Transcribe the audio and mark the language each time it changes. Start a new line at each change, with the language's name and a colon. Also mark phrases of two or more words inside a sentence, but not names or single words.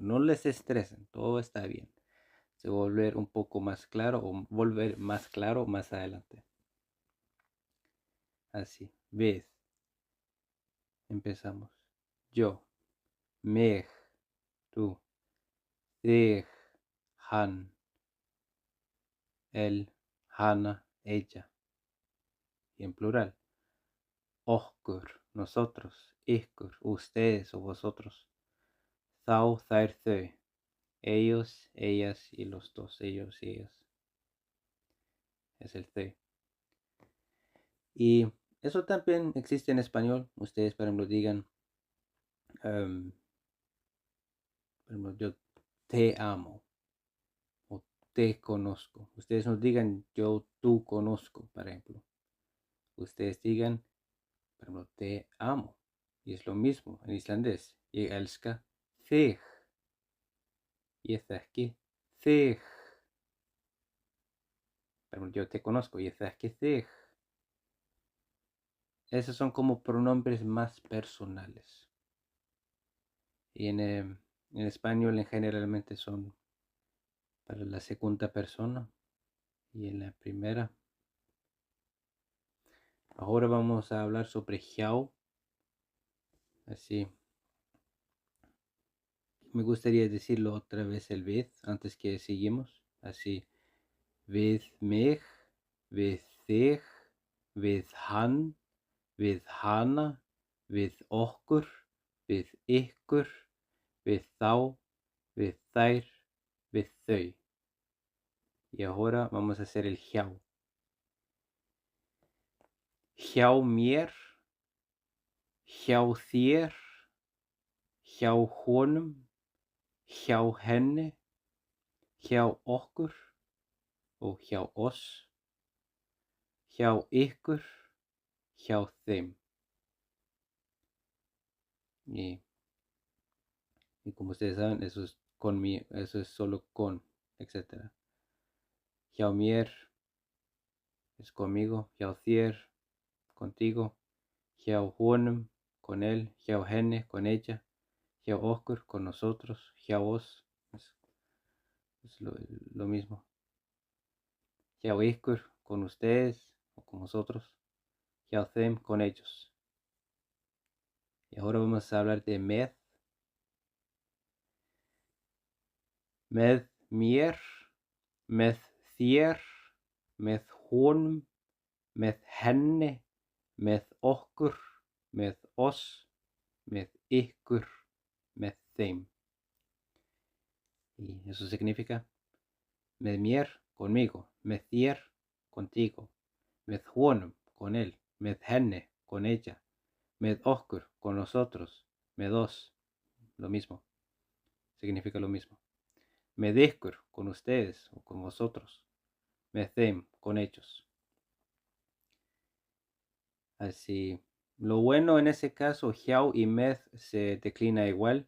Spanish: No les estresen, todo está bien. Se va a volver un poco más claro o volver más claro más adelante. Así, ved. Empezamos. Yo, meg, tú,
Icelandic: þig, hann,
Spanish: él, hana, ella. Y en plural. Okkur, nosotros, ykkur, ustedes o vosotros.
Icelandic: Þá, þær, þau.
Spanish: Ellos, ellas y los dos, ellos y ellas. Es el they. Y eso también existe en español. Ustedes, por ejemplo, digan, por ejemplo, yo te amo o te conozco. Ustedes no digan yo tú conozco, por ejemplo. Ustedes digan, por ejemplo, te amo. Y es lo mismo en islandés.
Icelandic: Ég elska þig. Ég þekki þig.
Spanish: Por ejemplo, yo te conozco.
Icelandic: Ég þekki þig.
Spanish: Esos son como pronombres más personales. Y en español en generalmente son para la segunda persona y en la primera. Ahora vamos a hablar sobre hiau. Así. Me gustaría decirlo otra vez el ved antes que seguimos. Así.
Icelandic: við mig, við þig, við hann, við hana, við okkur, við ykkur, við þá, við þær, við þau.
Spanish: Y ahora vamos a hacer el hjá.
Icelandic: Hjá mér, hjá þér, hjá honum, hjá henni, hjá okkur og hjá oss, hjá ykkur, hjá þeim.
Spanish: Y como ustedes saben, eso es eso es solo con, etc.
Icelandic: Hjá mér
Spanish: es conmigo,
Icelandic: hjá þér, contigo, hjá honum,
Spanish: con él,
Icelandic: hjá henni,
Spanish: con ella,
Icelandic: hjá okkur,
Spanish: con nosotros,
Icelandic: hjá oss,
Spanish: es lo mismo.
Icelandic: Hjá ykkur,
Spanish: con ustedes o con nosotros,
Icelandic: hjá þeim,
Spanish: con ellos. Y ahora vamos a hablar de með.
Icelandic: Með mér, með þér, með honum, með henni, með okkur, með oss, með ykkur, með þeim.
Spanish: Y eso significa
Icelandic: með mér,
Spanish: conmigo,
Icelandic: með þér,
Spanish: contigo,
Icelandic: með honum,
Spanish: con él,
Icelandic: með henni,
Spanish: con ella,
Icelandic: med okkur,
Spanish: con nosotros,
Icelandic: med oss,
Spanish: lo mismo, significa lo mismo.
Icelandic: Med ykkur,
Spanish: con ustedes o con vosotros,
Icelandic: med them,
Spanish: con ellos. Así, lo bueno en ese caso, hjá y med se declina igual.